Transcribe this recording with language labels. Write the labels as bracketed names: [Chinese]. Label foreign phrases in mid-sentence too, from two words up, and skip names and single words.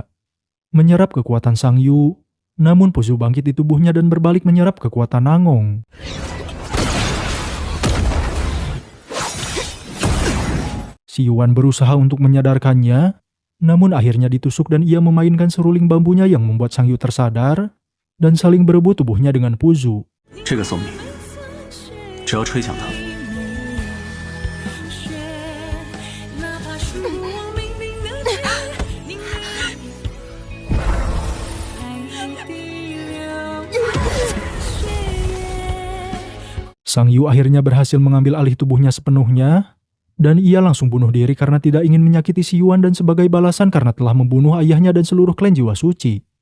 [Indonesian] Menyerap kekuatan Sang Yu, namun Puzu bangkit di tubuhnya dan berbalik menyerap kekuatan Nangong. Si Yuan berusaha untuk menyadarkannya, namun akhirnya ditusuk dan ia memainkan seruling bambunya yang membuat Sang Yu tersadar dan saling berebut tubuhnya dengan Puzu. [Chinese] 这个宋明，只要吹响它， [Indonesian] Sang Yu akhirnya berhasil mengambil alih tubuhnya sepenuhnya, dan ia langsung bunuh diri karena tidak ingin menyakiti si Yuan dan sebagai balasan karena telah membunuh ayahnya dan seluruh klan jiwa suci.